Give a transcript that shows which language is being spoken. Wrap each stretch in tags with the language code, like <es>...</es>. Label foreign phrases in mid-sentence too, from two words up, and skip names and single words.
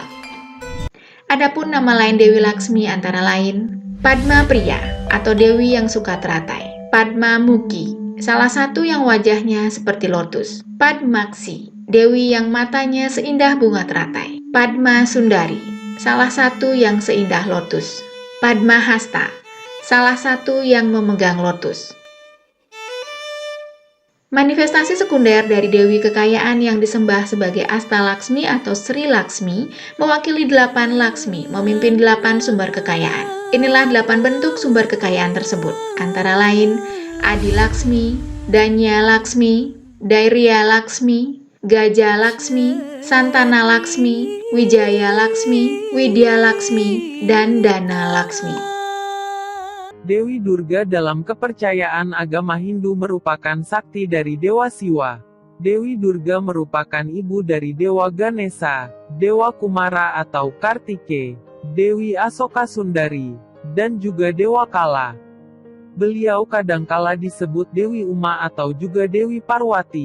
<id>Adapun nama lain Dewi Laksmi antara lain Padma Priya atau Dewi yang suka teratai, Padma Mukhi, salah satu yang wajahnya seperti lotus, Padmaksi, Dewi yang matanya seindah bunga teratai, Padma Sundari, salah satu yang seindah lotus, Padma Hasta, salah satu yang memegang lotus. Manifestasi sekunder dari Dewi Kekayaan yang disembah sebagai Asta Laksmi atau Sri Laksmi mewakili 8 Laksmi, memimpin 8 sumber kekayaan. Inilah 8 bentuk sumber kekayaan tersebut, antara lain Adi Laksmi, Danya Laksmi, Dairya Laksmi, Gaja Laksmi, Santana Laksmi, Wijaya Laksmi, Widya Laksmi, dan Dana Laksmi. Dewi Durga dalam kepercayaan agama Hindu merupakan sakti dari Dewa Siwa. Dewi Durga merupakan ibu dari Dewa Ganesha, Dewa Kumara atau Kartike, Dewi Asoka Sundari, dan juga Dewa Kala. Beliau kadangkala disebut Dewi Uma atau juga Dewi Parwati.</id>